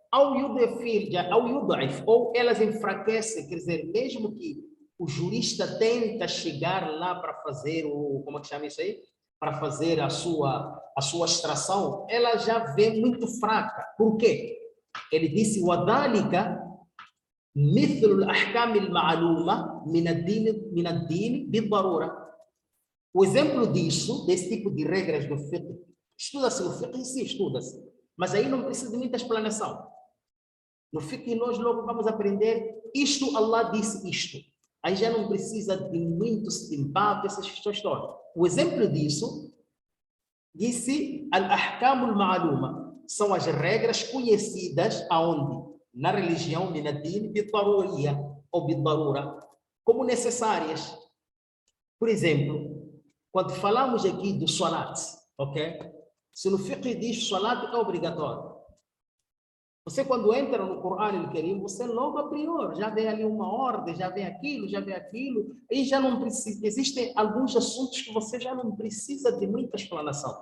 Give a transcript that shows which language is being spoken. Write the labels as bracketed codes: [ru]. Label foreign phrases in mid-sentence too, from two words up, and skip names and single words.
[pt] Ou elas enfraquecem, quer dizer, mesmo que o jurista tenta chegar lá para fazer como é que chama isso aí? Para fazer a sua extração, ela já vem muito fraca. Por quê? Ele disse, [ar] وَذَلِكَ مثل الأحكام المعلومة من الدين بالضرورة. [pt] O exemplo disso, desse tipo de regras do fiqh, estuda-se no fiqh, sim, estuda-se, mas aí não precisa de muita explanação. No fiqh nós logo vamos aprender isto, Allah disse isto. Aí já não precisa de muito embate, essas questões todas. O exemplo disso, disse [ar] الأحكام المعلومة, [pt] são as regras conhecidas aonde? Na religião, [ar] من الدين بالضرورية, [pt] ou bidarura, como necessárias. Por exemplo, quando falamos aqui do salat, ok? Se no fiqh diz salat é obrigatório. Você quando entra no Corão e no Karim, você logo a priori já vê ali uma ordem, já vê aquilo, e já não precisa, existem alguns assuntos que você já não precisa de muita explanação.